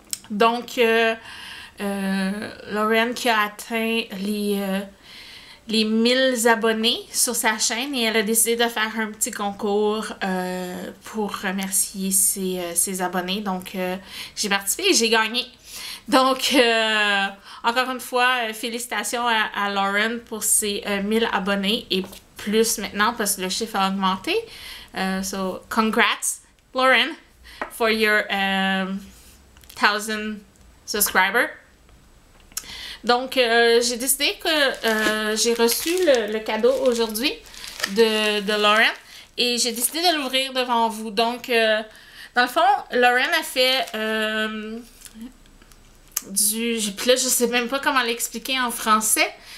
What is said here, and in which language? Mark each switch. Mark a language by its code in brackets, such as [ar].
[fr] Donc, Lauren qui a atteint les 1000 abonnés sur sa chaîne et elle a décidé de faire un petit concours pour remercier ses abonnés. Donc, j'ai participé et j'ai gagné. Donc, encore une fois, félicitations à Lauren pour ses 1000 abonnés et plus maintenant parce que le chiffre a augmenté. [en] So, congrats, Lauren, for your 1000 subscribers. [fr] Donc, j'ai décidé que j'ai reçu le cadeau aujourd'hui de Lauren et j'ai décidé de l'ouvrir devant vous. Donc, dans le fond, Lauren a fait puis là, je sais même pas comment l'expliquer en français.